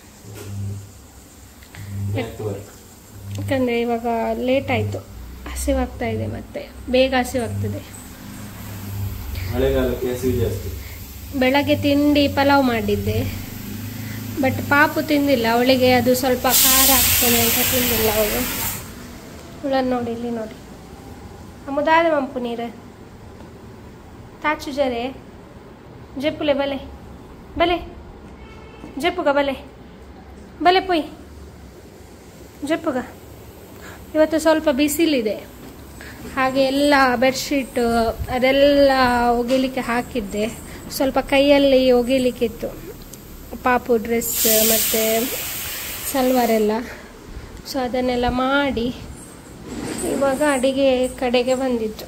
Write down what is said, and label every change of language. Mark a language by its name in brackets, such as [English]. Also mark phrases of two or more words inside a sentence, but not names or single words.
[Kannada] ಯಾಕಂದರೆ ಇವಾಗ ಲೇಟ್ ಆಯಿತು, ಹಸಿವಾಗ್ತಾ ಇದೆ, ಮತ್ತೆ ಬೇಗ ಹಸಿವಾಗ್ತದೆ. ಮಳೆಗಾಲಕ್ಕೆ ಹಸಿವು ಜಾಸ್ತಿ. ಬೆಳಗ್ಗೆ ತಿಂಡಿ ಪಲಾವ್ ಮಾಡಿದ್ದೆ, ಬಟ್ ಪಾಪು ತಿಂದಿಲ್ಲ. ಅವಳಿಗೆ ಅದು ಸ್ವಲ್ಪ ಖಾರ ಆಗ್ತದೆ ಅಂತ ತಿಂದಿಲ್ಲ ಅವಳು. ಅವಳನ್ನು ನೋಡಿ, ಇಲ್ಲಿ ನೋಡಿ. [Tulu] ಅಮ್ಮದಾದ ಮಂಪು ನೀರು ತಾಚು ಜರೆ ಜೆಪ್ಪುಲೆ ಬಲೆ ಬಲೆ ಜೆಪ್ಪುಗ ಬಲೆ ಬಲೆ ಪೊಯ್ ಜೆಪ್ಪುಗ. [Kannada] ಇವತ್ತು ಸ್ವಲ್ಪ ಬಿಸಿಲಿದೆ, ಹಾಗೆ ಎಲ್ಲ ಬೆಡ್ಶೀಟ್ ಅದೆಲ್ಲ ಒಗಿಲಿಕ್ಕೆ ಹಾಕಿದ್ದೆ. ಸ್ವಲ್ಪ ಕೈಯಲ್ಲಿ ಒಗಿಲಿಕ್ಕಿತ್ತು, ಪಾಪು ಡ್ರೆಸ್ ಮತ್ತು ಸಲ್ವಾರೆಲ್ಲ. ಸೊ ಅದನ್ನೆಲ್ಲ ಮಾಡಿ ಇವಾಗ ಅಡಿಗೆ ಕಡೆಗೆ ಬಂದಿತ್ತು.